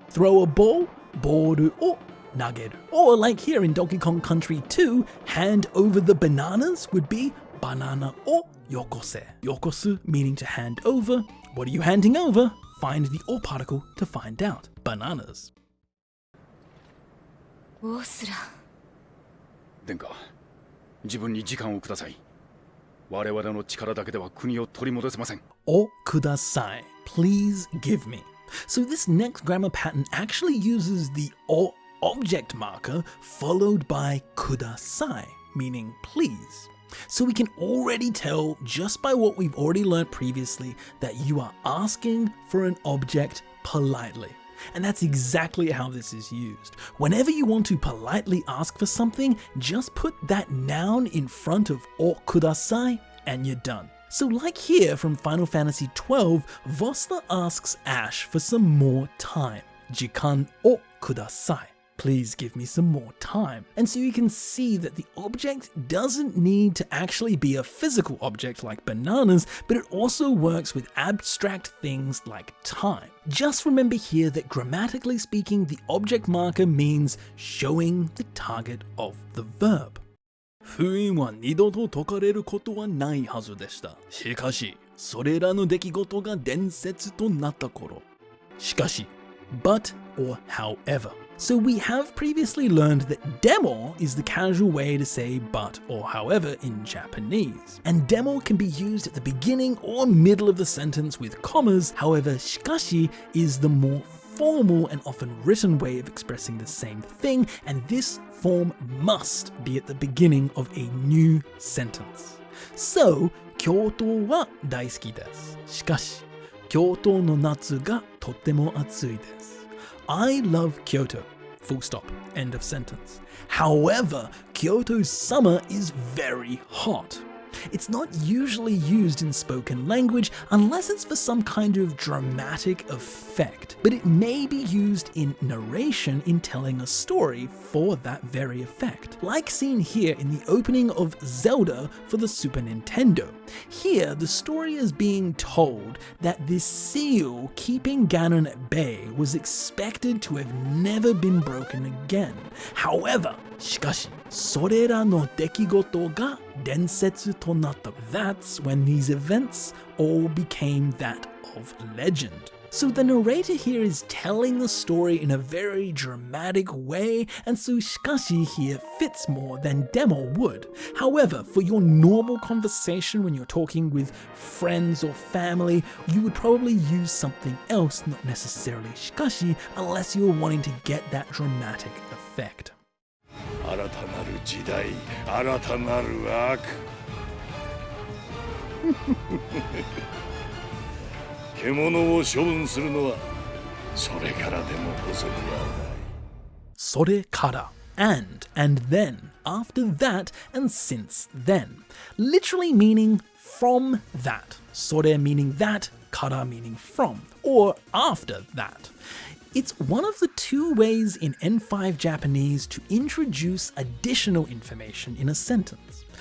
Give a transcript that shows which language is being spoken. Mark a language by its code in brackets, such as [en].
[en] Throw a ball, [ja] boru o nageru. [en] Or like here in Donkey Kong Country 2, hand over the bananas would be [ja] banana o yokose. [en] Yokosu meaning to hand over. What are you handing over? Find the o particle to find out. Bananas. オースラ [ja] 殿下、自分に時間をください。我々の力だけでは国を取り戻せません。 O kudasai. [en] Please give me. So this next grammar pattern actually uses the o object marker followed by kudasai, meaning please. So we can already tell just by what we've already learned previously that you are asking for an object politely. And that's exactly how this is used. Whenever you want to politely ask for something, just put that noun in front of o kudasai and you're done. So like here from Final Fantasy XII, Vossler asks Ash for some more time. [ja] Jikan o kudasai. [en] Please give me some more time. And so you can see that the object doesn't need to actually be a physical object like bananas, but it also works with abstract things like time. Just remember here that grammatically speaking, the object marker means showing the target of the verb. [ja] 封印は二度と解かれることはないはずでした。しかし、それらの出来事が伝説となった頃。 [en] しかし、but or however. So we have previously learned that demo is the casual way to say but or however in Japanese. And demo can be used at the beginning or middle of the sentence with commas. However, shikashi is the more formal and often written way of expressing the same thing, and this form must be at the beginning of a new sentence. [ja] So, 京都は大好きです。しかし、京都の夏がとても暑いです。 [en] I love Kyoto. Full stop. End of sentence. However, Kyoto's summer is very hot. It's not usually used in spoken language unless it's for some kind of dramatic effect, but it may be used in narration in telling a story for that very effect, like seen here in the opening of Zelda for the Super Nintendo. Here, the story is being told that this seal keeping Ganon at bay was expected to have never been broken again. However, [ja] しかし、それらの出来事が伝説となった。 [en] That's when these events all became that of legend. So the narrator here is telling the story in a very dramatic way, and so しかし here fits more than demo would. However, for your normal conversation when you're talking with friends or family, you would probably use something else, not necessarily しかし, unless you're wanting to get that dramatic effect. [ja] 新たなる時代、新たなる悪。獣を処分するのはそれからでも遅くはない。 [en] それから and then, after that, and since then. Literally meaning from that. それ meaning that, から meaning from, or after that. It's one of the two ways in N5 Japanese to introduce additional information in a sentence.